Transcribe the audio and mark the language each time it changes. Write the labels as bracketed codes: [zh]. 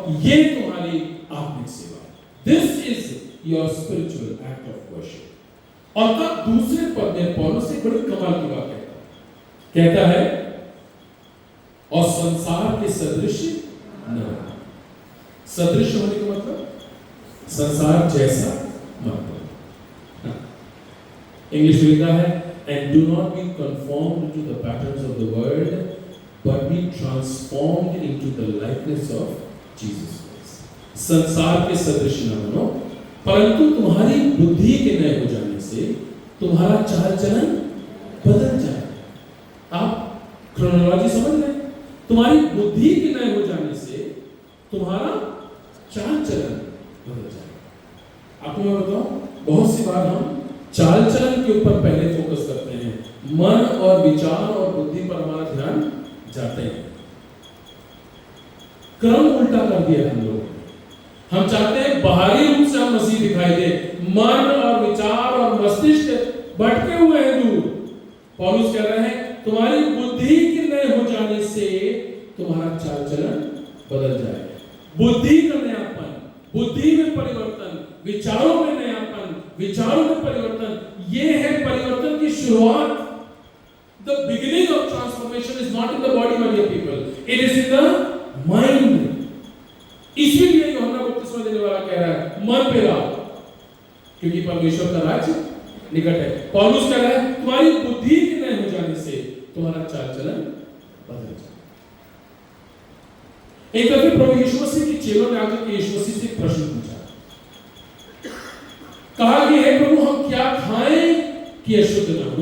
[hi] ये तुम्हारी आत्मिक सेवा है। [en] This is your spiritual act of worship. [hi] और तब दूसरे पद में पौलुस एक बड़ी कमाल की बात कहता है, और संसार के सदृश न। सदृश होने का मतलब संसार जैसा मतलब। इंग्लिश में लिखा है, [en] and do not be conformed to the patterns of the world, but be transformed into the likeness of Jesus Christ। [hi] संसार के सदृश न बनो, परंतु तुम्हारी बुद्धि के नए हो जाने से तुम्हारा चाल चलन बदल जाए। आप क्रोनोलॉजी समझ रहे हैं? तुम्हारी बुद्धि के नए हो जाने से तुम्हारा चाल चलन बदल जाए। आपको मैं बताऊं, बहुत सी बार हम चाल चलन के ऊपर पहले फोकस फोकस करते हैं, मन और विचार और बुद्धि पर हमारा ध्यान जाते हैं। क्रम उल्टा कर दिया हम लोग। हम चाहते हैं बाहरी रूप से हम मसीह दिखाई दे, मन और विचार और मस्तिष्क भटके हुए हैं दूर। पौलुस कह रहे हैं तुम्हारी बुद्धि के नए हो जाने से तुम्हारा चाल चलन बदल जाए। बुद्धि का नयापन, बुद्धि में परिवर्तन, विचारों में नयापन, विचारों में परिवर्तन, ये है परिवर्तन की शुरुआत। [en] The beginning of transformation is not in the body, my dear people. It is in the mind. [hi] इसीलिए यूहन्ना बपतिस्मा देने वाला कह रहा है मन पे लाओ, क्योंकि परमेश्वर का राज्य निकट है। पौलुस कह रहा है तुम्हारी बुद्धि के नए हो जाने से तुम्हारा चाल चलन बदल जाए। एक दफे प्रभु यीशु मसीह के चेलों ने आकर के यीशु मसीह से एक प्रश्न पूछा, कहा कि हे प्रभु हम क्या खाएं कि अशुद्ध न हो?